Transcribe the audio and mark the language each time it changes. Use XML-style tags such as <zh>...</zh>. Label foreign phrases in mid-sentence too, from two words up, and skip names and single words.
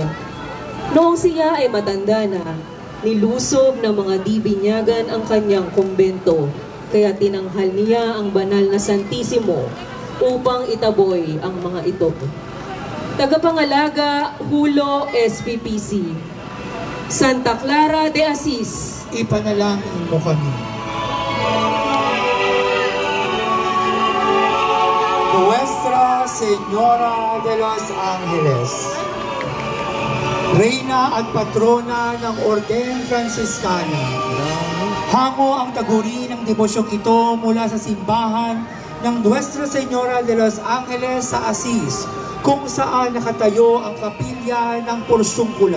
<tl>Noong siya ay matanda na, nilusob ng mga dibinyagan ang kanyang kumbento, kaya tinanghal niya ang banal na Santissimo upang itaboy ang mga ito. Tagapangalaga, Hulo SPPC. Santa Clara de Assis, ipanalangin mo kami. Nuestra Señora de los Ángeles, Reyna at Patrona ng Orden Franciscana, hango ang taguri ng devosyong ito mula sa simbahan ng Nuestra Señora de los Ángeles sa Assis, kung saan nakatayo ang kapilya ng Porsyungkula.</tl>